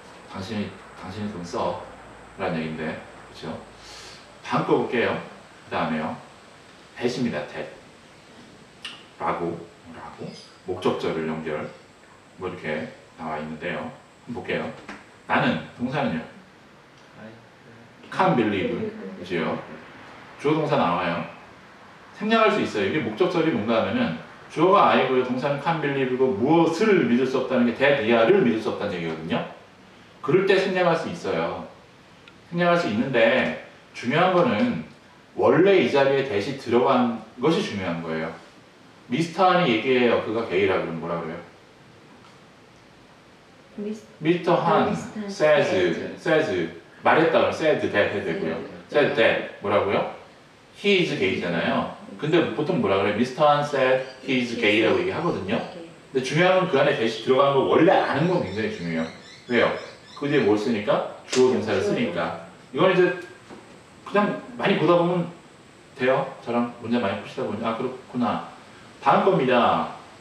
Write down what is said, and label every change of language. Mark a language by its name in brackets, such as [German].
[Korean] 당신이 돈 써. 라는 얘기인데, 그렇죠? 다음 거 볼게요. 그 다음에요. that입니다. that. 라고 목적절을 연결 뭐 이렇게 나와 있는데요. 한번 볼게요. 나는 동사는요. [English] can't believe, 그죠? [Korean] 주어 동사 나와요. 생략할 수 있어요. 이게 목적절이 뭔가 하면은 주어가 I고요. 동사는 can't believe고 무엇을 믿을 수 없다는 게 that 이하를 믿을 수 없다는 얘기거든요. 그럴 때 생략할 수 있어요. 생략할 수 있는데 중요한 거는 원래 이 자리에 that이 들어간 것이 중요한 거예요. 미스터 한이 얘기해요. 그가 게이라 그러면 뭐라 그래요? 미스터 한 says 말했다 그러면 said that 해도 되고요. [English] said that [Korean] 뭐라고요? [English] He is gay잖아요. [Korean] 근데 보통 뭐라 그래요? 미스터 한 [English] said he is gay [Korean] 라고 얘기하거든요. 근데 중요한 건 그 안에 that이 들어간 걸 원래 아는 건 굉장히 중요해요. 왜요? 그 뒤에 뭘 쓰니까? 주어 동사를 쓰니까. 이건 이제 그냥 많이 보다 보면 돼요. 저랑 문제 많이 푸시다 보니 아 그렇구나. 다음 겁니다.